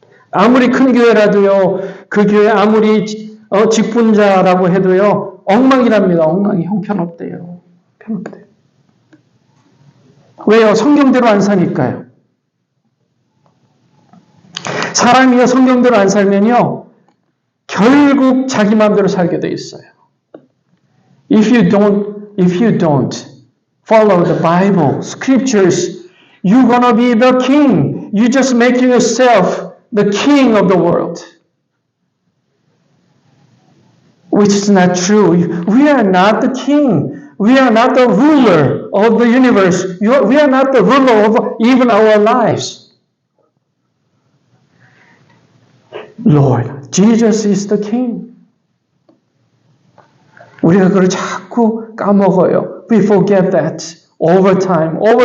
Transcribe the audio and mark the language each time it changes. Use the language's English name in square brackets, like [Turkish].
[Korean] 아무리 큰 교회라도요, 그 교회 아무리 직분자라고 해도요, 엉망이랍니다. 엉망이 형편없대요. 형편없대요. 왜요? 성경대로 안 사니까요. 사람이요, 성경대로 안 살면요, 결국 자기 마음대로 살게 돼 있어요. [English] If you don't follow the Bible, scriptures, you're gonna be the king. You just making yourself the king of the world. Which is not true. We are not the king. We are not the ruler of the universe. We are not the ruler of even our lives. Lord, Jesus is the king. [Korean] 우리가 그걸 자꾸 까먹어요. [English] We forget that over time.